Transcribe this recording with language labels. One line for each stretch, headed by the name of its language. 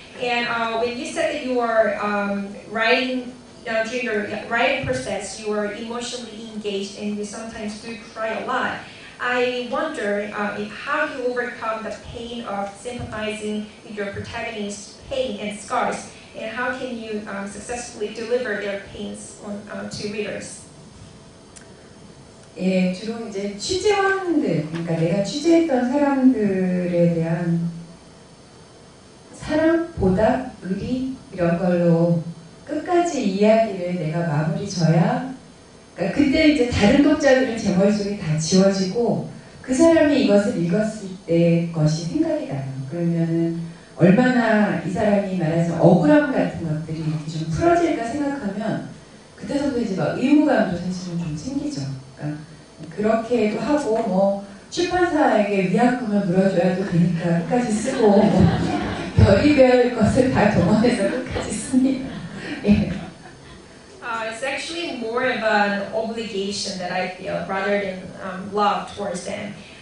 English: And when you said that you were writing, during your writing process, you were emotionally engaged and you sometimes do cry a lot. I wonder how you overcome the pain of sympathizing with your protagonist's pain and scars, and how can you successfully deliver their pains to readers?
Korean: 예, 주로 이제 취재원들, 그러니까 내가 취재했던 사람들에 대한 사랑, 보답, 의리 이런 걸로 끝까지 이야기를 내가 마무리 져야, 그러니까 그때 이제 다른 독자들은 제 머릿속에 다 지워지고 그 사람이 이것을 읽었을 때 것이 생각이 나요. 그러면은 얼마나 이 사람이 말해서 억울함 같은 것들이 이렇게 좀 풀어질까 생각하면 그때부터 이제 막 의무감도 사실은 좀 생기죠. 그러니까 그렇게도 하고 뭐 출판사에게 위약금을 물어줘야도 되니까 끝까지 쓰고 뭐 별의별 것을 다 동원해서 끝까지 씁니다. 예.
English: It's actually more of an obligation that I feel rather than love towards them.